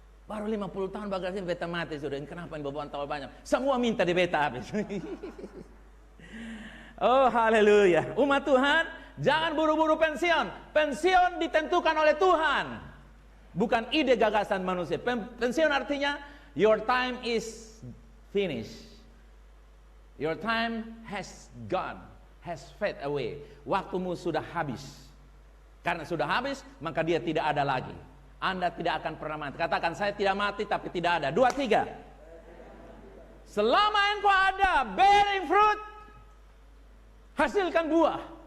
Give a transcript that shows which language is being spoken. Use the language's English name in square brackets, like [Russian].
[Indonesian] Baru 50 tahun bagasi beta mati sudah. Kenapa ini beban tambah banyak? Semua minta di beta habis. Oh haleluya. Umat Tuhan, jangan buru-buru pensiun. Pensiun ditentukan oleh Tuhan, bukan ide gagasan manusia. Pensiun artinya [English] your time is finished. Your time has gone, has fade away. [Indonesian] Waktumu sudah habis. Karena sudah habis, maka dia tidak ada lagi. Anda tidak akan pernah mati. Katakan, saya tidak mati tapi tidak ada. 2, 3. Selama engkau ada, [English] bearing fruit, [Indonesian] hasilkan buah.